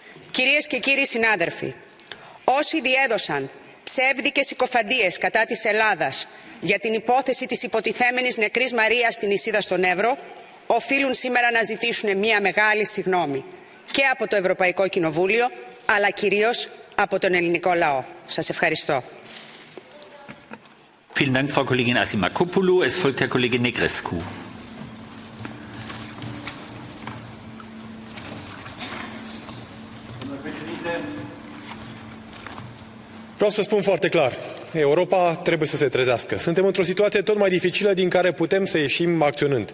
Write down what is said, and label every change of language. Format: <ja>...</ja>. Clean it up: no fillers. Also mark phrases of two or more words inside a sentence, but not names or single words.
<el>Κυρίες και κύριοι συνάδελφοι, Όσοι διέδωσαν ψεύδικες συκοφαντίες κατά της Ελλάδας για την υπόθεση της υποτιθέμενης νεκρής Μαρίας στην Ισίδα στον Εύρο, οφείλουν σήμερα να ζητήσουν μια μεγάλη συγγνώμη και από το Ευρωπαϊκό Κοινοβούλιο, αλλά κυρίως από τον ελληνικό λαό. Σας ευχαριστώ.</el> <de>Vielen Dank, Frau Kollegin Asimakopoulou. Es folgt Herr Kollege Negrescu.</de> <ro>Vreau să spun foarte clar. Europa trebuie să se trezească. Suntem într-o situație tot mai dificilă din care putem să ieșim acționând.</ro>